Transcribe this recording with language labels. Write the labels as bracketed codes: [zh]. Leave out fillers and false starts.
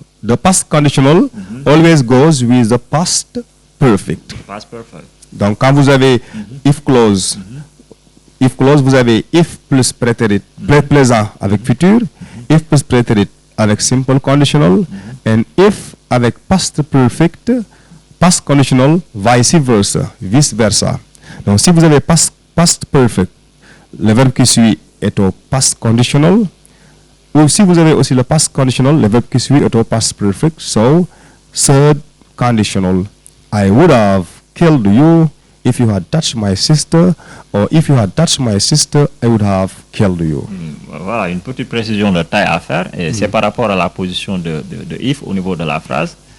[en] The past conditional always goes with the past perfect. Past perfect. [fr] Donc quand vous avez if clause, vous avez if plus prétérit présent avec futur, if plus prétérit avec simple conditional, and if avec past perfect, past conditional, vice versa. Donc si vous avez past perfect, le verbe qui suit est au past conditional, ou si vous avez aussi le past conditional, le verbe qui suit est au past perfect. [en] So third conditional, I would have killed you if you had touched my sister, or if you had touched my sister, I would have killed you. [fr] Voilà, une petite précision de taille à faire, et c'est par rapport à la position de if au niveau de la phrase.